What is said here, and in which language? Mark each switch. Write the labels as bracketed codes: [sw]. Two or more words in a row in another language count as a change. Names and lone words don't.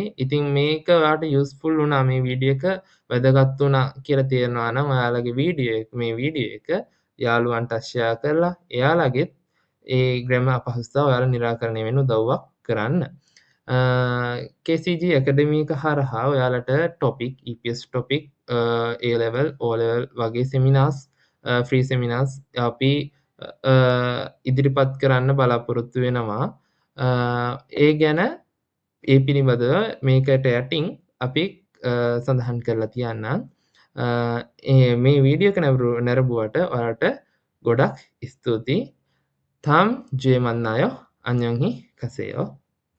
[si] ඉතින් මේක ඔයාලට යූස්ෆුල් වුණා මේ වීඩියෝ එක වැදගත් වුණා කියලා තේරෙනවා නම් ඔයාලගේ වීඩියෝ එක යාළුවන්ට ෂෙයා කරලා එයාලගෙත් ඒ grammar අපහසුතාව ඔයාලා නිරාකරණය වෙන්න උදව්වක් කරන්න. KCG Academy එක හරහා ඔයාලට topic EPS topic A level O level වගේ [en] seminars free seminars [si] අපි ඉදිරිපත් කරන්න බලාපොරොත්තු වෙනවා. ඒ ගැන ඒ පිළිබඳව මේකට යටින් අපි සඳහන් කරලා තියන්නම්. මේ වීඩියෝ එක නැරඹුවට ඔයාලට ගොඩක් ස්තුතියි. [ko] 탐 주에 만나요. 안녕히 가세요.